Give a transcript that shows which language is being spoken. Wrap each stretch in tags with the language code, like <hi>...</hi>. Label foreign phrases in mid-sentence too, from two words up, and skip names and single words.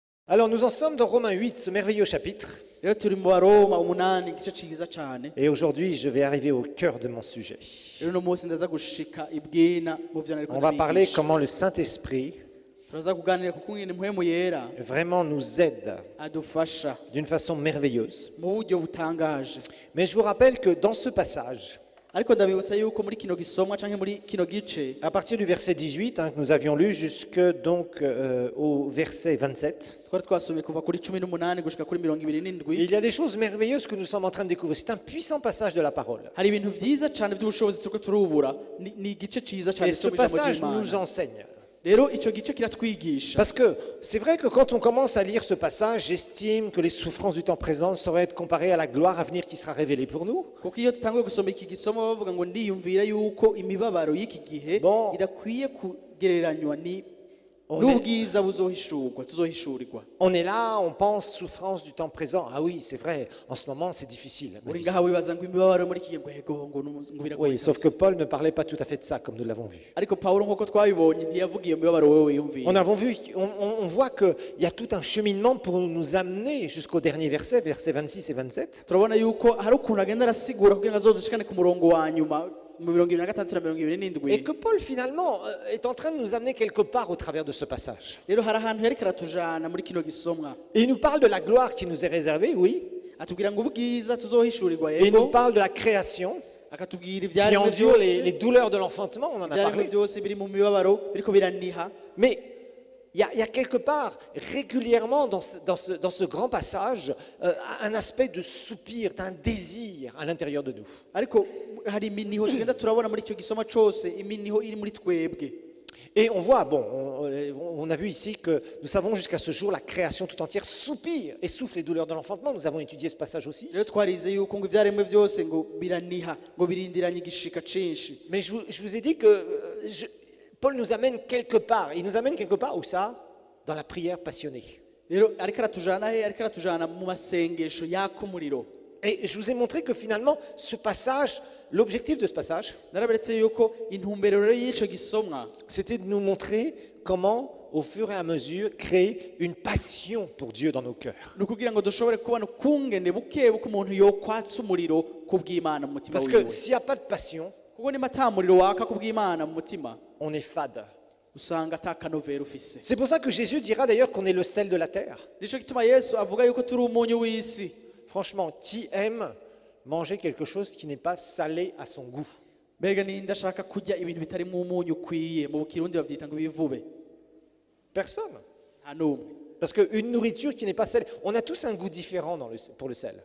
<fr>Alors nous en sommes dans Romains 8, ce merveilleux chapitre.</fr> <rn>rero turi mu baroma umunani igice ciza cyane</rn> <fr>Et aujourd'hui, je vais arriver au cœur de mon sujet.</fr> <rn>rero uno munsi ndaza gushika ibwina mu vyo nariko</rn> <fr>On va parler</fr> <rn>ndabigisha.</rn> <fr>comment le Saint-Esprit</fr> <rn>turaza kuganira kuko ngene mpwemu yera</rn> <fr>vraiment nous aide</fr> <rn>adufasha</rn> <fr>d'une façon merveilleuse.</fr> <rn>mu buryo butangaje.</rn> <fr>Mais je vous rappelle que dans ce passage,</fr> <rn>ariko ndabibutsa yuko muri kino gisomwa canke muri kino gice</rn> <fr>à partir du verset 18, que nous avions lu jusque donc au verset 27,</fr> <rn>twari twasomye kuva kuri 18 gushika kuri 27.</rn> <fr>il y a des choses merveilleuses que nous sommes en train de découvrir. C'est un puissant passage de la parole.</fr> <rn>hari ibintu vyiza cane by'ubushobozi turiko turubura ni igice ciza cane</rn> <fr>Et ce passage nous enseigne.</fr> <rn>rero ico gice kiratwigisha.</rn> <fr>Parce que c'est vrai que quand on commence à lire ce passage, j'estime que les souffrances du temps présent sauraient être comparées à la gloire à venir qui sera révélée pour nous.</fr> <rn>kuko iyo tutanguye gusoma iki gisomo bavuga ngo ndiyumvira yuko imibabaro y'iki gihe</rn> <fr>Bon.</fr> <rn>idakwiye kugereranywa</rn> <fr>On</fr> <rn>n'ubwiza buzohishurwa tuzohishurirwa.</rn> <fr>On est là, on pense souffrance du temps présent. Ah oui, c'est vrai, en ce moment c'est difficile. ma uri vie.</fr> <rn>ngaha wibaza ngo imibabaro muri iki gihe ngo yego ngo biragoye</rn> <fr>Oui, sauf que</fr> <rn>kabisa.</rn> <fr>Paul ne parlait pas tout à fait de ça, comme nous l'avons vu.</fr> <rn>ariko Pawulo nk'uko twabibonye ntiyavuga iyo mibabaro wewe wiyumvira.</rn> <fr>On avons vu, on voit qu'il y a tout un cheminement pour nous amener jusqu'au dernier verset, versets 26 et 27.</fr> <rn>turabona yuko hari ukuntu agenda arasigura kugira ngo azodushikane ku murongo wa nyuma mu 26 na</rn> <fr>Et</fr> <rn>27.</rn> <fr>que Paul finalement est en train de nous amener quelque part au travers de ce passage.</fr> <rn>rero hari ahantu yariko aratujana muri kino gisomwa</rn> <fr>Et il nous parle de la gloire qui nous est réservée, oui.</fr> <rn>atubwira ngo ubwiza tuzohishurirwa</rn> <fr>Et il nous</fr> <rn>yego,</rn> <fr>parle de la création</fr> <rn>akatubwira</rn> <fr>qui</fr> <rn>ivyaremwe</rn> <fr>endure les</fr> <rn>byose</rn> <fr>douleurs de l'enfantement, on en a</fr> <rn>ivyaremwe</rn> <fr>parlé.</fr> <rn>byose biri mu mibabaro biriko biraniha.</rn> <fr>Mais il y a quelque part, régulièrement dans ce grand passage, un aspect de soupir, d'un désir à l'intérieur de nous.</fr> <rn>ariko hari iminiho tugenda turabona muri icyo gisoma cyose iminiho iri muri twebwe.</rn> <fr>Et on voit, bon, on a vu ici que nous savons jusqu'à ce jour, la création tout entière soupire et souffle les douleurs de l'enfantement. Nous avons étudié ce passage aussi.</fr> <rn>rero twarize yuko ngo ivyaremwe byose ngo biraniha ngo birindiranye igishika cinshi.</rn> <fr>Mais je vous ai dit que Paul nous amène quelque part. Il nous amène quelque part où ça? Dans la prière passionnée.</fr> <rn>rero ariko aratujana he ariko aratujana mu masengesho yaka umuriro.</rn> <fr>Et je vous ai montré que finalement, ce passage, l'objectif de ce passage,</fr> <rn>naraberetse yuko intumbero rero y'ico gisomwa</rn> <fr>c'était de nous montrer comment, au fur et à mesure, créer une passion pour Dieu dans nos cœurs.</fr> <rn>ni ukugira ngo dushobore kubona ukungene buke buke umuntu yokwatsa umuriro ku bw'Imana mu mutima</rn> <fr>Parce que</fr> <rn>wiwe.</rn> <fr>s'il n'y a pas de passion,</fr> <rn>kuko niba ata muriro waka ku bw'Imana mu mutima</rn> <fr>on est fade.</fr> <rn>usanga ata kanovera ufise.</rn> <fr>C'est pour ça que Jésus dira d'ailleurs qu'on est le sel de la terre.</fr> <rn>nico gituma Yesu avuga yuko turi umunyu w'isi.</rn> <fr>Franchement, qui aime manger quelque chose qui n'est pas salé à son goût?</fr> <rn>mbega ninde ashaka kurya ibintu bitarimo umunyu ukwiye? mu Kirundi bavyita ngo ibivube.</rn> <fr>Personne.</fr> <rn>nta n'umwe.</rn> <fr>Parce qu'une nourriture qui n'est pas salée, on a tous un goût différent pour le sel.</fr>